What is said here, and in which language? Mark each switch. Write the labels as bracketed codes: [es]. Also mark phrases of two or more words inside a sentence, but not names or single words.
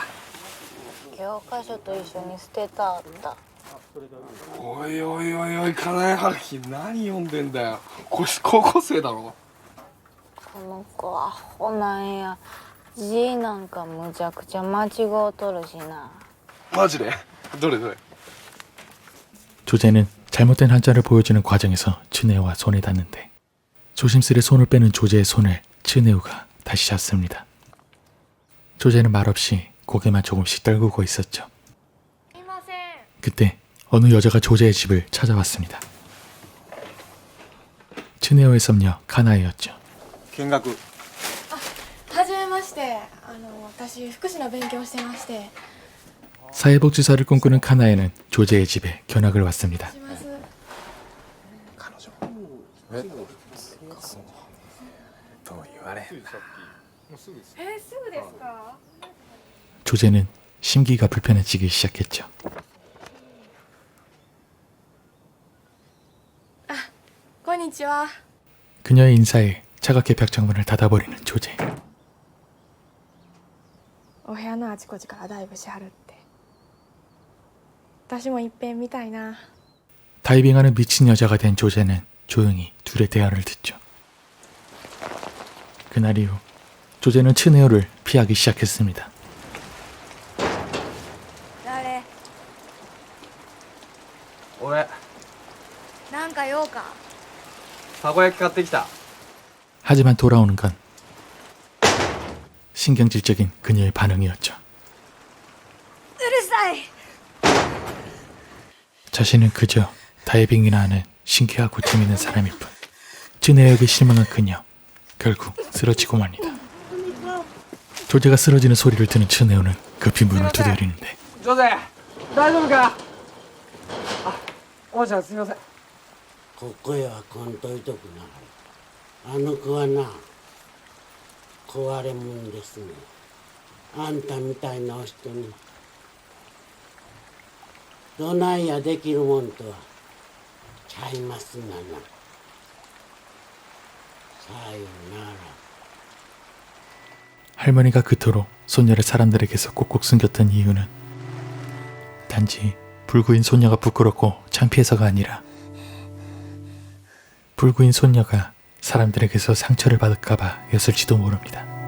[ja] 教科書と一緒に捨てたあった。おいおいおいおい、金井春樹何読んでんだよ。これ高校生だろ。この子はアホなんや。字なんかむちゃくちゃ間違うとるしな。マジで？どれどれ？ [ko] 조제는 잘못된 한자를 보여주는 과정에서 츠네오와 손에 닿는데 조심스레 손을 빼는 조제의 손을 츠네오가 다시 잡습니다. 조제는 말없이 고개만 조금씩 떨구고 있었죠. 그때 어느 여자가 조제의 집을 찾아왔습니다. 츠네오의 썸녀 카나에였죠. [ja] 見学。はじめまして。私福祉の勉強してまして。 [ko] 사회복지사를 꿈꾸는 카나에는 조제의 집에 견학을 왔습니다. [ja] します。彼女。え？とも言われへんな。すぐですか？ [ko] 조제는 심기가 불편해지기 시작했죠. [ja] こんにちは。 [ko] 그녀의 인사에 차갑게 벽장문을 닫아버리는 조제. [ja] お部屋のあちこちからダイブしはるって。私もいっぺん見たいな。 [ko] 다이빙하는 미친 여자가 된 조제는 조용히 둘의 대화를 듣죠. 그날 이후 조제는 츠네오를 피하기 시작했습니다. [ja] 誰？俺、なんか用か？たこ焼き買ってきた。 [ko] 하지만 돌아오는 건 신경질적인 그녀의 반응이었죠. 자신은 그저 다이빙이나 하는 신기하고 재밌는 사람일 뿐. 쯔네오에게 실망한 그녀, 결국 쓰러지고 맙니다. 조제가 쓰러지는 소리를 듣는 쯔네오는 급히 문을 두드리는데 [ja] ジョゼ大丈夫か？おばちゃんすみません。ここへは来んといとくな。あの子はな、壊れもんですね。あんたみたいなお人にどないやできるもんとはちゃいますがな。さよなら。 [ko] 할머니가 그토록 손녀를 사람들에게서 꼭꼭 숨겼던 이유는 단지 불구인 손녀가 부끄럽고 창피해서가 아니라 불구인 손녀가 사람들에게서 상처를 받을까봐 였을지도 모릅니다.